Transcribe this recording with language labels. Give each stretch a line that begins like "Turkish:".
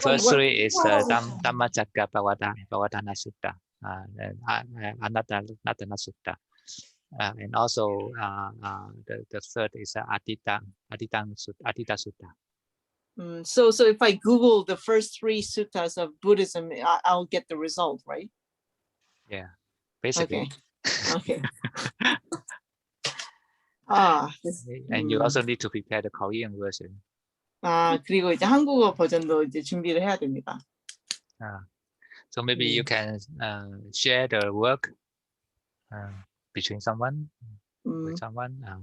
English: first 3 is Dhammacakkappavattana Sutta, Anapanasati Sutta, and also the third is Atita Sutta. So if I Google the first 3 suttas of Buddhism, I'll get the result, right? Yeah, basically. Okay. And you also need to prepare the Korean version.
Korean: 그리고 이제 한국어 버전도 이제 준비를 해야 됩니다.
English: So maybe you can share the work between someone with someone.